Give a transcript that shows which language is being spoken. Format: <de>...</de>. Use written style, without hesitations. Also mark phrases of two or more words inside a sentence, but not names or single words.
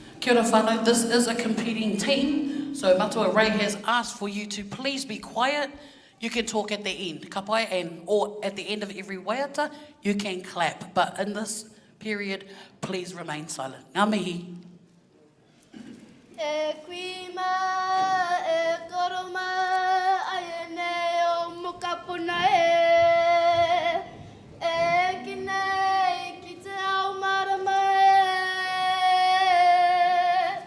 <mi>Kia ora whānau,</mi> <en>this is a competing team, so Matua Ray has asked for you to please be quiet. You can talk at the end,</en> <mi>ka pai,</mi> <en>or at the end of every waiata, you can clap. But in this period, please remain silent.</en> <mi>Ngā mihi. E kuima, e koroma, ai nei o mokapuna e. E kinei ki te ao marama e.</mi>